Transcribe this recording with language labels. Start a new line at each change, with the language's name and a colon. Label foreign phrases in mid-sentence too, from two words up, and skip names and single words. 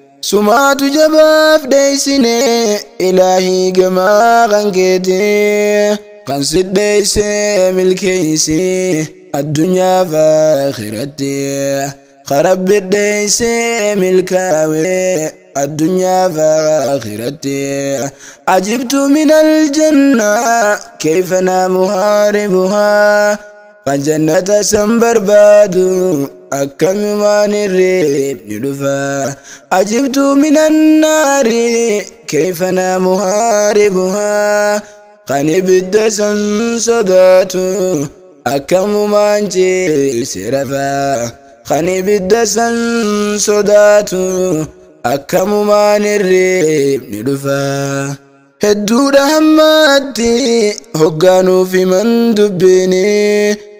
Oromo: Sumaatu jabaaf dheeysine Ilaahi gamaa kan keeti. Kan si dheeyse milkeeysi addunyaa fi akhiratti. Ka Rabbi dheeyse milkaawe addunyaa fi akhiratti.
Arabic: عجبت من الجنة كيف نامها ربها.
Oromo: Kan jannata san barbaadu akkamumaan irreebni dhufa.
Arabic: عجبت من النار كيف نامها ربها.
Oromo: Kan ibidda san sodaatu akkamumaan ciise rafa. Kan ibidda san sodaatu akkamumaan irreebni dhufa. Hedduudha hammaatti hoggaanuuf himan dubbiini.